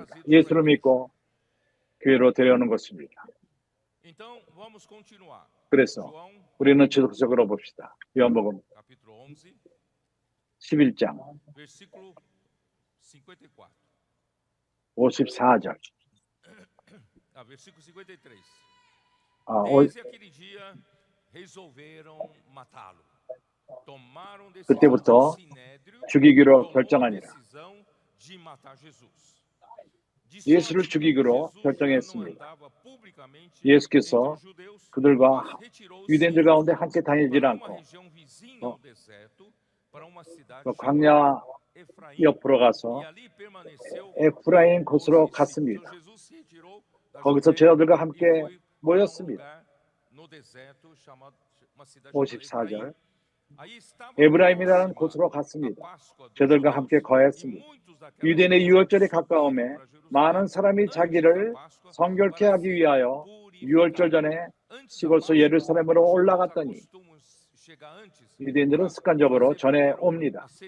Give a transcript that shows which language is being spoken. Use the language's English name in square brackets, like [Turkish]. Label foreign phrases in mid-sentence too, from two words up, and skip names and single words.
[Korean] 예수를 믿고 교회로 데려오는 것입니다. 그래서 우리는 지속적으로 봅시다. 요한복음 11장 54절 [Portuguese] Desde aquele dia resolveram matá-lo. Tomaram decisão [Korean] 그때부터 [Portuguese] no sinédrio, [Korean] 죽이기로 [Portuguese] tomou a [Korean] 결정하니라. [Portuguese] decisão de matar Jesus. De [Korean] 예수를 [Portuguese] sorte que [Korean] 죽이기로 [Portuguese] Jesus já não [Korean] 결정했습니다. [Portuguese] andava publicamente [Korean] 예수께서 [Portuguese] entre os judeus, [Korean] 그들과 [Portuguese] mas retirou-se [Korean] 유대인들 가운데 함께 다니질 [Portuguese] para uma [Korean] 않고 [Portuguese] região vizinha ao deserto, para uma cidade [Korean] 그 [Portuguese] chamada [Korean] 광야 [Portuguese] Efraim, [Korean] 옆으로 [Portuguese] e [Korean] 가서 [Portuguese] ali permaneceu [Korean] 에프라임 [Portuguese] os [Korean] 곳으로 [Portuguese] discípulos. [Korean] 갔습니다. [Portuguese] Então Jesus se retirou [Korean] 거기서 제자들과 함께 모였습니다. 54절. 에브라임이라는 곳으로 갔습니다. 저들과 함께 거했습니다. 유대인의 유월절이 가까움에 많은 사람이 자기를 성결케 하기 위하여 유월절 전에 시골서 예루살렘으로 올라갔더니 유대인들은 습관적으로 전에 옵니다.